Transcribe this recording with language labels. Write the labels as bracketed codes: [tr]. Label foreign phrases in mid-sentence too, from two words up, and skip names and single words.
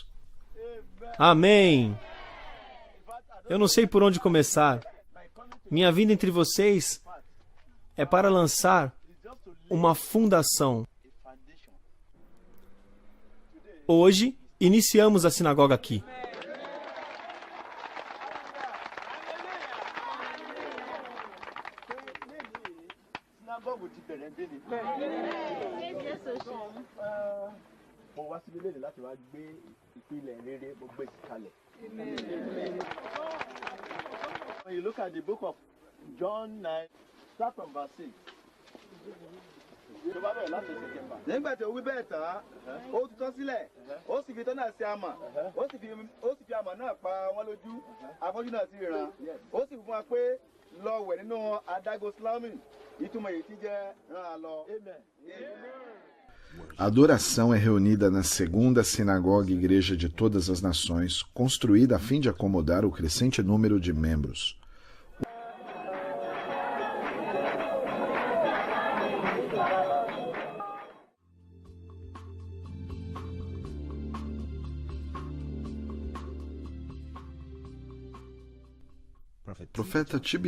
[pt] Amém! Eu não sei por onde começar. Minha vinda entre vocês é para lançar uma fundação. Hoje, iniciamos a sinagoga aqui. [yo] Mo wá síbi léde láti wá gbé ìpìlẹ̀ rere mo gbé kalẹ̀. [en] When you look at the book of John 9, start from verse 6. [yo] Tó bá bẹ̀rẹ̀ láti September. Nígbà tí ó wí bẹ́ẹ̀ tán, ó tutọ́ sílẹ̀, ó sì fi itọ́ náà sí amọ̀, ó sì fi amọ̀ náà pa wọ́n lójú, afọ́jú náà sì ríran. Ó sì fún wa pé lọ wẹ̀ nínú adágún Sílómì, ìtumọ̀ èyí tí jẹ́ rán a lọ. [pt] A adoração é reunida na segunda sinagoga Igreja de Todas as Nações, construída a fim de acomodar o crescente número de membros. O profeta T.B.